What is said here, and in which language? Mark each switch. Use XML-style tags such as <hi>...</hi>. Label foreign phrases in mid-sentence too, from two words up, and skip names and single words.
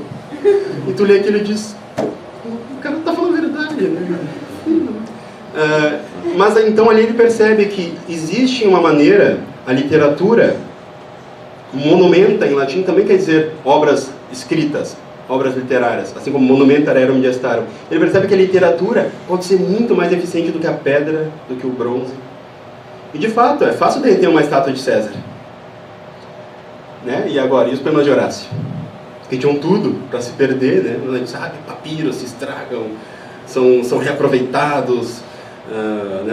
<pt>E tu lê aquilo e diz: o cara está falando a verdade, né? Mas então ali ele percebe que existe uma maneira, a literatura monumenta em latim também quer dizer obras escritas, obras literárias, assim como</pt> <la>monumenta rerum gestarum.</la> <pt>Ele percebe que a literatura pode ser muito mais eficiente do que a pedra, do que o bronze. E de fato, é fácil derreter uma estátua de César, né? E agora, e os poemas de Horácio? Que tinham tudo para se perder, né? Papiros se estragam, são reaproveitados, né?</pt>